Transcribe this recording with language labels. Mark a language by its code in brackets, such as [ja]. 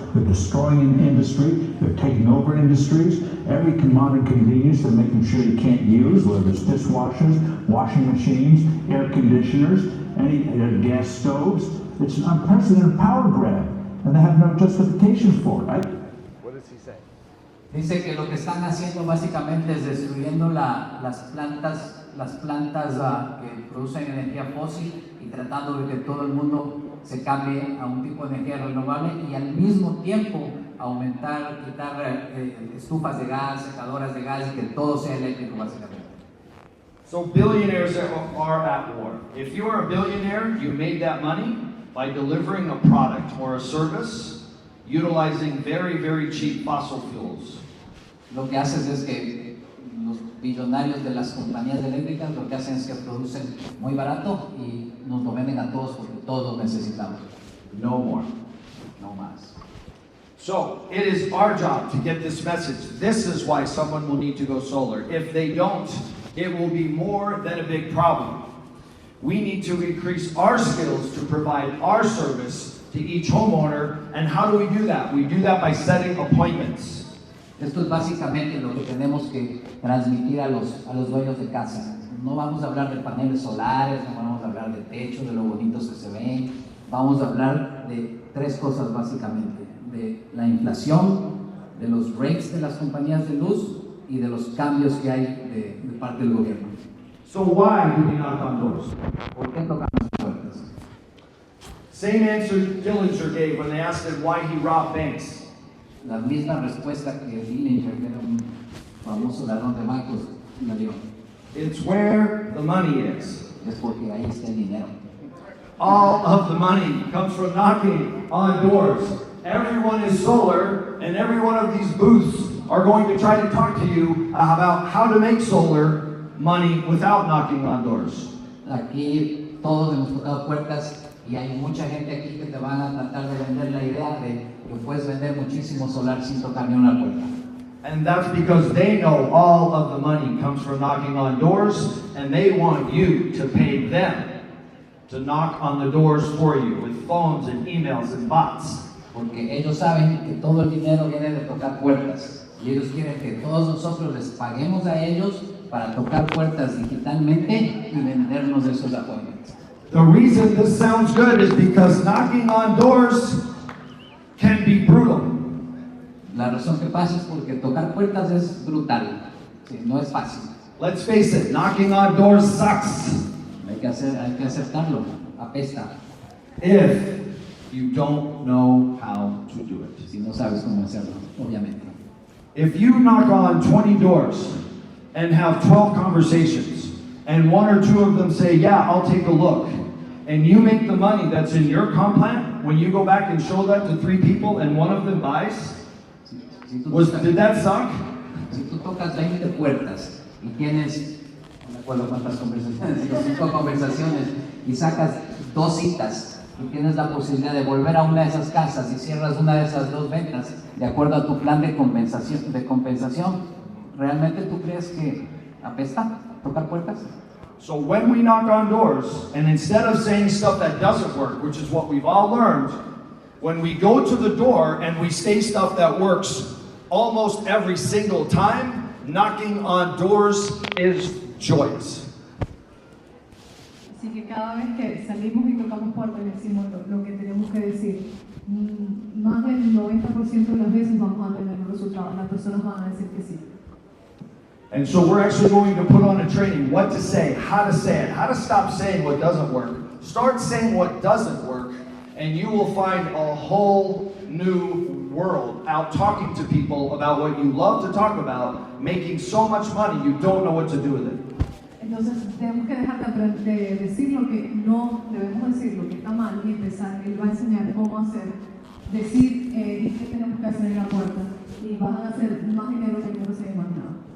[en] They're destroying an industry. They're taking over industries. Every modern convenience they're making sure you can't use, whether it's dishwashers, washing machines, air conditioners, any gas stoves. It's an unprecedented power grab, and they have no justification for it. What does he say? [es] Dice que lo que están haciendo básicamente es destruyendo las plantas que producen energía fósil y tratando de que todo el mundo se cambie a un tipo de energía renovable y al mismo tiempo quitar estufas de gas, secadoras de gas y que todo sea eléctrico básicamente. [en] So billionaires are at war. If you are a billionaire, you made that money by delivering a product or a service utilizing very, very cheap fossil fuels. [es] Lo que haces es que los billonarios de las compañías eléctricas lo que hacen es que producen muy barato y nos lo venden a todos porque todos lo necesitamos. [en] No more. [es] No más. [en] So it is our job to get this message. This is why someone will need to go solar. If they don't, it will be more than a big problem. We need to increase our skills to provide our service to each homeowner. And how do we do that? We do that by setting appointments. [es] Esto es básicamente lo que tenemos que transmitir a los dueños de casa. No vamos a hablar de paneles solares, no vamos a hablar de techos, de lo bonitos que se ven. Vamos a hablar de tres cosas básicamente. De la inflación, de los rates de las compañías de luz y de los cambios que hay de parte del gobierno. [en] So why do we knock on doors? [es] ¿Por qué tocamos puertas? [en] Same answer Dillinger gave when they asked him why he robbed banks. [es] La misma respuesta que Dillinger, que era un famoso ladrón de bancos, me dio. [en] It's where the money is. [es] Es porque ahí está el dinero. [en] All of the money comes from knocking on doors. Everyone is solar, and every one of these booths are going to try to talk to you about how to make solar money without knocking on doors. [es] Aquí todos hemos tocado puertas y hay mucha gente aquí que te van a tratar de vender la idea de que puedes vender muchísimo solar sin tocar ni una puerta. [en] And that's because they know all of the money comes from knocking on doors, and they want you to pay them to knock on the doors for you with phones and emails and bots. [es] Porque ellos saben que todo el dinero viene de tocar puertas y ellos quieren que todos nosotros les paguemos a ellos para tocar puertas digitalmente y vendernos esos appointments. [en] The reason this sounds good is because knocking on doors can be brutal. [es] La razón que pasa es porque tocar puertas es brutal, sí, no es fácil. [en] Let's face it, knocking on doors sucks. [es] Hay que aceptarlo, apesta. [en] If you don't know how to do it. [es] Si no sabes cómo hacerlo, obviamente. [en] If you knock on 20 doors and have 12 conversations, and one or two of them say, yeah, I'll take a look, and you make the money that's in your comp plan, when you go back and show that to 3 people and one of them buys, did that suck? [es] Si tú tocas 20 puertas y tienes, no me acuerdo cuántas conversaciones, 5 conversaciones y sacas 2 citas y tienes la posibilidad de volver a una de esas casas y cierras una de esas 2 ventas de acuerdo a tu plan de compensación, ¿realmente tú crees que apesta tocar puertas? [en] So when we knock on doors, and instead of saying stuff that doesn't work, which is what we've all learned, when we go to the door and we say stuff that works almost every single time, knocking on doors is joyous. [es] Así que cada vez que salimos y tocamos puertas y decimos lo que tenemos que decir, más del 90% de las veces vamos a tener un resultado. Las personas van a decir que sí. [en] And so we're actually going to put on a training, what to say it, how to stop saying what doesn't work. Start saying what doesn't work, and you will find a whole new world out talking to people about what you love to talk about, making so much money you don't know what to do with it. [es] Entonces tenemos que dejar de decir lo que no debemos decir, lo que está mal, y empezar. Él va a enseñar cómo hacer, decir qué tenemos que hacer en la puerta, y van a hacer más dinero que nunca se ha imaginado.